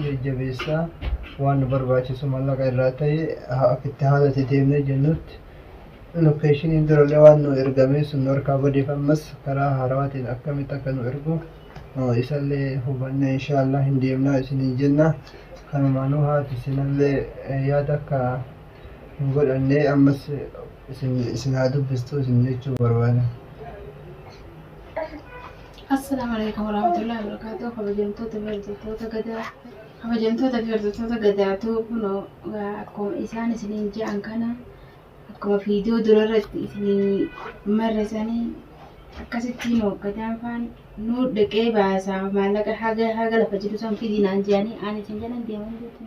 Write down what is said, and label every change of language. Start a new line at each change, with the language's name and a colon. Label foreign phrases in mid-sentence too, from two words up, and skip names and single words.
Oromo: jajjabeessaa waan nu barbaachisu mallaqa irraa ta'e akkitti haalatti deemnee jennutti lokeeshiniin durallee waan nu ergamee sun nu harkaa badeef ammas karaa haarawaatiin akkamitti akka nu ergu isallee hubanne inshaallah hin deemnaa isinii jenna kanumaanuu haati isinallee yaada akka hin godhanne ammas isin haa dubbistu isin jechuu barbaada.
Arabic: السلام عليكم ورحمة الله وبركاته
Oromo: kabajamtoota fi hordoftoota gadaatu kunoo akkuma isaan isiniin je'an kana akkuma viidiyoo durarratti isinii marresanii akkasitti gadaan faan nu dhaqee baasaa maallaqa haga lafa jiru san fidinaan jedhanii ani isin jedhan deeman jechuudha.